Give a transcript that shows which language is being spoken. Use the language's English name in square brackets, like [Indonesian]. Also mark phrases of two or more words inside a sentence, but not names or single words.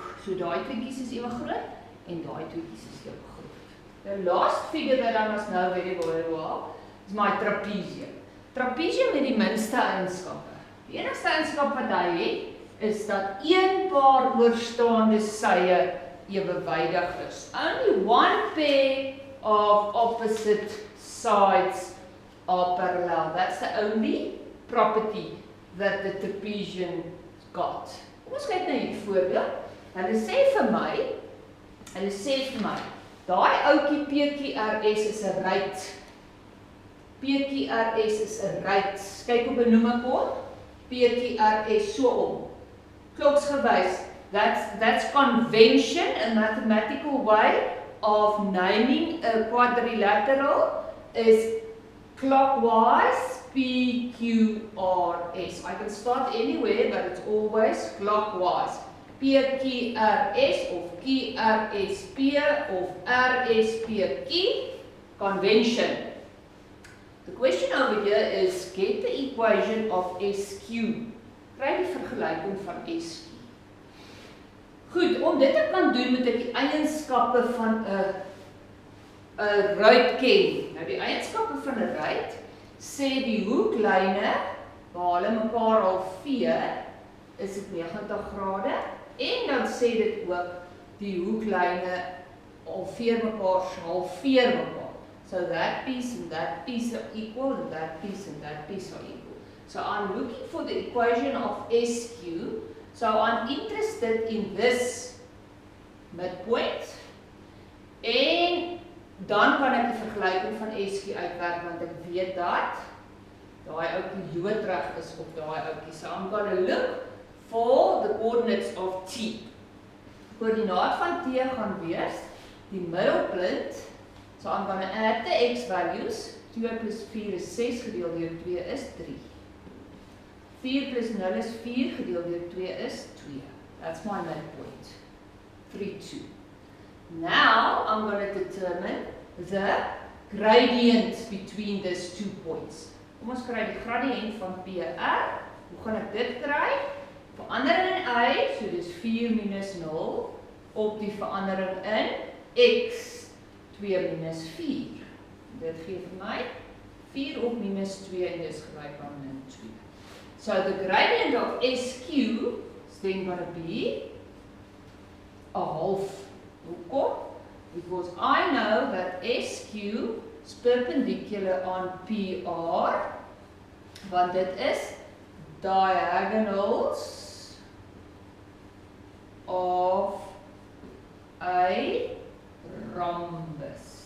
[Afrikaans] So daai tweetjies is ewe groot en daai tweetjies is ewe groot. [English] The last figure that I must know very well is my trapezium. [Afrikaans] Trapezium met die minste eienskappe. Die enigste eienskap wat hy het, is dat een paar oorstaande sye ewewydig is. [English] Only one pair of opposite sides are parallel. That's the only property that the trapezium got. [Afrikaans] Kom ons kyk na hierdie voorbeeld. Hulle sê vir my, daai ouetjie PQRS is 'n ruit. PQRS is 'n ruit. Kyk op 'n noemerbord. PQRS so om. Kloksgewys. [English] That's convention, a mathematical way of naming a quadrilateral is clockwise PQRS. I can start anywhere, but it's always clockwise. PQRS of QRSP of RSPQ, convention. The question over here is, get the equation of SQ. [Afrikaans] Kry die vergelyking van SQ. Goed, om dit te kan doen, moet ek die eienskappe van 'n ruit ken. Nou die eienskappe van 'n ruit sê die hoeklyne waar hulle mekaar halveer, is dit 90 grade en dan sê dit ook die hoeklyne halveer mekaar, halveer mekaar. [English] So that piece and that piece are equal and that piece and that piece are equal. So I'm looking for the equation of SQ. So I'm interested in this midpoint [Afrikaans] en dan kan ek die vergelyking van SQ uitwerk want ek weet dat daai ouetjie loodreg is op daai ouetjie. [English] So I'm going to look for the coordinates of T. [Afrikaans] Koördinaat van T gaan wees die middelpunt. [English] So I'm going to add the x values. [Afrikaans] 2 plus 4 is 6 gedeeld deur 2 is 3. 4 plus 0 is 4 gedeeld deur 2 is 2. [English] That's my midpoint. 3, 2. Now I'm going to determine the gradient between these 2 points. [Afrikaans] Kom ons kry die gradient van PR. Hoe gaan ek dit kry? Verandering in y, so dis 4 minus 0 op die verandering in x. 2 minus 4. Dit gee vir my 4 op minus 2 en dis gelyk aan min 2. [English] So the gradient of SQ is then going to be a half. [Afrikaans] Hoekom? [English] Because I know that SQ is perpendicular on PR, [Afrikaans] want dit is [English] diagonals of a rhombus.